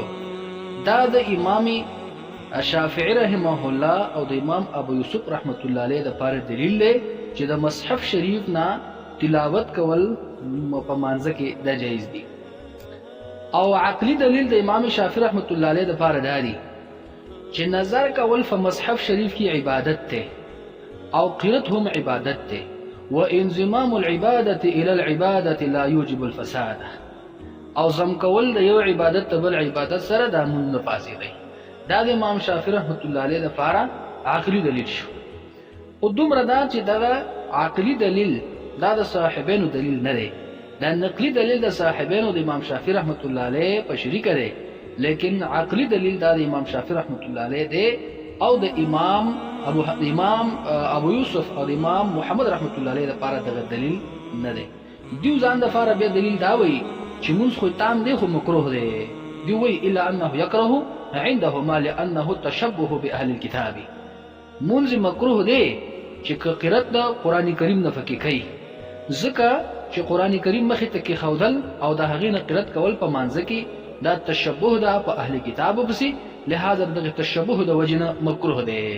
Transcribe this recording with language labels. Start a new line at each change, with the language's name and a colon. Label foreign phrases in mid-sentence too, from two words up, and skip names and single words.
Pashto: دا د امام شافعی
Arabic: رحمه الله
Pashto: او د امام ابو یوسف
Arabic: رحمت الله علیه
Pashto: د پاره دلیل دی چې د مصحف شریف نه تلاوت کول په مانځه کې د جایز دي. او عقلی دلیل د امام شافعی
Arabic: رحمت الله علیه
Pashto: د پاره دی چې نظر کول په مصحف شریف کې عبادت ته او قرات هم عبادت ته
Arabic: وانضمام العباده الى العباده لا يوجب الفساد
Pashto: او زم کول د یو عبادت ته بل عبادت سره د مون فاسدي. دا د امام شافعی
Arabic: رحمت الله علیه
Pashto: لپاره عقلی دلیل شو. او دومره دا چې دا عقلی دلیل دا د صاحبینو دلیل نه دی دا نقلی دلیل د صاحبینو د امام شافعی
Arabic: رحمت الله علیه
Pashto: په شریک دی لیکن عقلی دلیل دا د امام شافعی
Arabic: رحمت الله علیه
Pashto: دی او د امام ابو یوسف او د امام محمد
Arabic: رحمت الله علیه
Pashto: لپاره دغه دلیل نه دی. دیو ځان د لپاره به دلیل دا وایي چې مونږ خو تام دی خو مکروه دی. دی وایي
Arabic: الا انه یکره عندهما لانه التشبه باهل الكتاب.
Pashto: مونږ مکروه دی چې قرات د قران کریم نه فقې کوي ځکه چې قران کریم مخې ته کې خودل او د هغې نه قرات کول په مانځ کې دا تشبوه ده په اهل کتابو پسې، لہذا دغه تشبوه د وجنه مکروه ده.